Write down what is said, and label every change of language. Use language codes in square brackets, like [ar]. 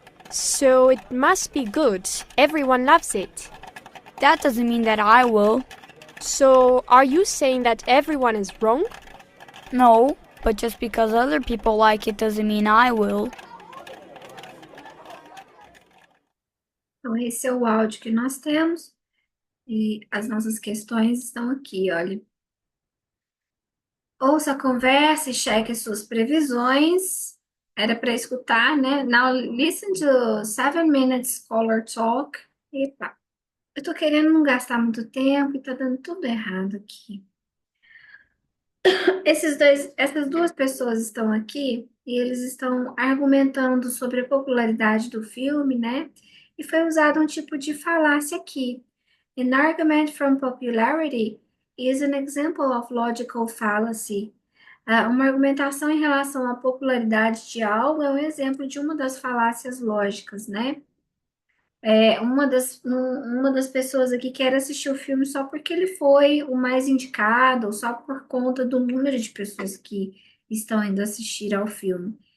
[en] So it must be good. Everyone loves it. That doesn't mean that I will. So are you saying that everyone is wrong? No, but just because other people like it doesn't mean I will. [pt] Então, esse é o áudio que nós temos e as nossas questões estão aqui, olha. Ouça a conversa e cheque suas previsões. Era para escutar, né? [en] Now listen to 7 minutes color talk. [pt] Epa, eu tô querendo não gastar muito tempo e tá dando tudo errado aqui. Essas duas pessoas estão aqui e eles estão argumentando sobre a popularidade do filme, né? E foi usado um tipo de falácia aqui. [en] An argument from popularity is an example of logical fallacy. [pt] Uma argumentação em relação à popularidade de algo é um exemplo de uma das falácias lógicas, né? Uma das pessoas aqui quer assistir o filme só porque ele foi o mais indicado, ou só por conta do número de pessoas que estão indo assistir ao filme.